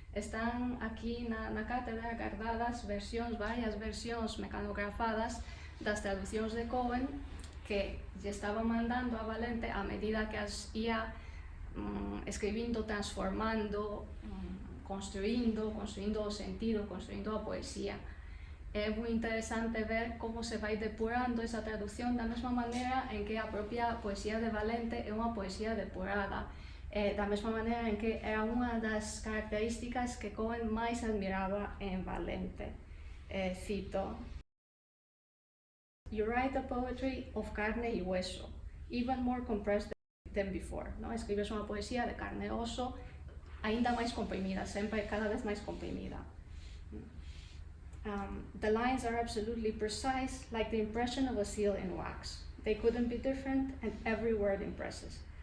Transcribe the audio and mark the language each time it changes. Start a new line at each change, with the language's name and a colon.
Galician: Están aquí na cátedra guardadas varias versións mecanografadas das traducións de Cohen que lle estaba mandando a Valente a medida que as ia escribindo, transformando, construindo o sentido, construindo a poesía. É moi interesante ver como se vai depurando esa traducción da mesma maneira en que a propia poesía de Valente é unha poesía depurada. Da mesma maneira en que era unha das características que Cohen máis admiraba en Valente. Cito:
English: You write a poetry of
Spanish: carne y hueso,
English: even more compressed than before.
Galician: Escribes unha poesía de carne e oso, aínda máis comprimida, sempre cada vez máis comprimida.
English: The lines are absolutely precise, like the impression of a seal in wax. They couldn't be different, and every word impresses.